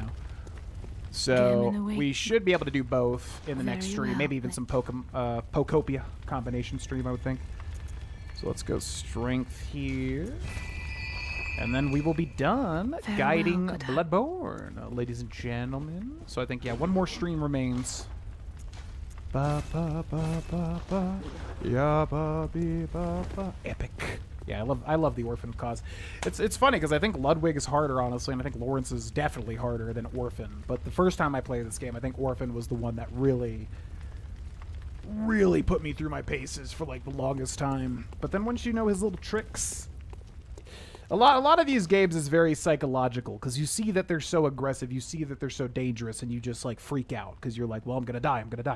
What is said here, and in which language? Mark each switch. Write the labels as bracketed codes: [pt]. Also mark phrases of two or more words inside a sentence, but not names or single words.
[en] So we should be able to do both in the next stream. Maybe even some Pokopia combination stream, I would think. So let's go strength here. And then we will be done guiding Bloodborne, ladies and gentlemen. So I think, yeah, 1 more stream remains. Ba ba ba ba ba, ya ba be ba ba. Epic. Yeah, I love the Orphan Cause. It's funny because I think Ludwig is harder, honestly, and I think Lawrence is definitely harder than Orphan. But the first time I played this game, I think Orphan was the one that really really put me through my paces for like the longest time. But then once you know his little tricks, a lot of these games is very psychological because you see that they're so aggressive, you see that they're so dangerous, and you just like freak out because you're like, well, I'm gonna die.